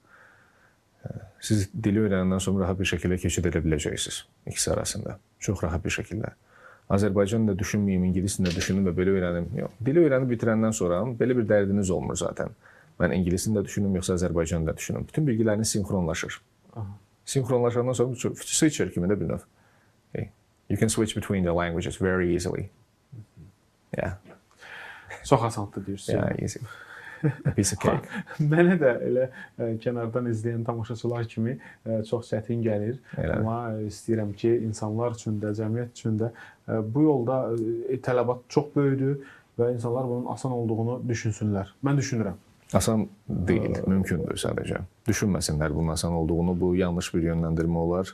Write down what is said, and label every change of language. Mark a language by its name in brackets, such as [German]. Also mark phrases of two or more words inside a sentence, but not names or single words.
[Azerbaijani] Siz dili öyrənəndən sonra rahat bir şəkildə keçid edə biləcəksiniz ikisi arasında. Çox rahat bir şəkildə. Azərbaycan da düşünməyim, ingilis dilində düşünüm və belə öyrənim. Yox. Dili öyrənib bitirəndən sonra belə bir dərdiniz olmur zaten. Mən ingilis dilində düşünüm, yoxsa Azərbaycan dilində düşünüm. Bütün bilgiləriniz sinxronlaşır. Sinxronlaşandan sonra switcher kimi də bir növ. [English] You can switch between the languages very easily. Yeah. [Azerbaijani] Çox asandır deyirsiniz. [English] Yeah, easy. A piece of cake. [Azerbaijani] Mənə də elə kənardan izləyən tamaşaçılar kimi çox çətin gəlir. Amma istəyirəm ki, insanlar üçün də, cəmiyyət üçün də bu yolda tələbat çox böyükdür və insanlar bunun asan olduğunu düşünsünlər. Mən düşünürəm. Asan deyil, mümkündür sadəcə. Düşünməsinlər bunun asan olduğunu, bu yanlış bir yönləndirmə olar.